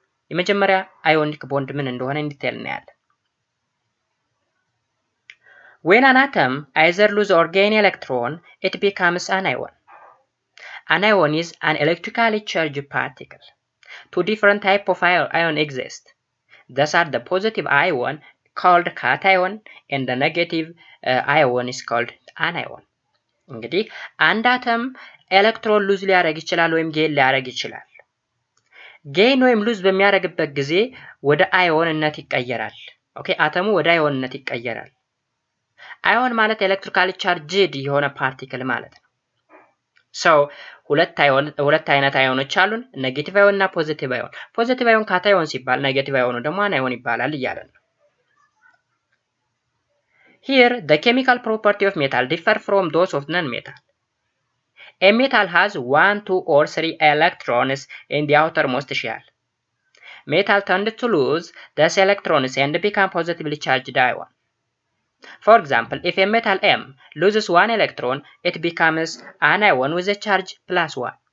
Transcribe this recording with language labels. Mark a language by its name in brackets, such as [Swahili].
[Amharic] የመጀመሪያ ionic bond ምን እንደሆነ እንዲቴል እናያለን። [English] When an atom either lose or gain electron, it becomes an ion. An ion is an electrically charged particle. Two different types of ion exist. Thus are the positive ion called cation and the negative ion is called anion. [Amharic] እንግዲህ አንድ አተም ኤሌክትሮን ሉዝ ሊያደርግ ይችላል ወይም ጌን ሊያደርግ ይችላል። ጌን ወይም ሉዝ በሚያደርግበት ጊዜ ወደ አዮንነት ይቀየራል። ኦኬ አተሙ ወደ አዮንነት ይቀየራል። አዮን ማለት ኤሌክትሪካሊ ቻርጅድ የሆነ ፓርቲክል ማለት ነው። ሁለት አይነት አዮኖች አሉን፣ ኔጌቲቭ አዮን እና ፖዚቲቭ አዮን። ፖዚቲቭ አዮን ካታዮን ሲባል ኔጌቲቭ አዮኑ ደግሞ አናዮን ይባላል እያለን ነው። [English] Here the chemical property of metal differ from those of non-metal. A metal has 1, 2 or 3 electrons in the outermost shell. Metal tends to lose these electrons and become positively charged ion. For example, if a metal M loses 1 electron, it becomes an ion with a charge +1.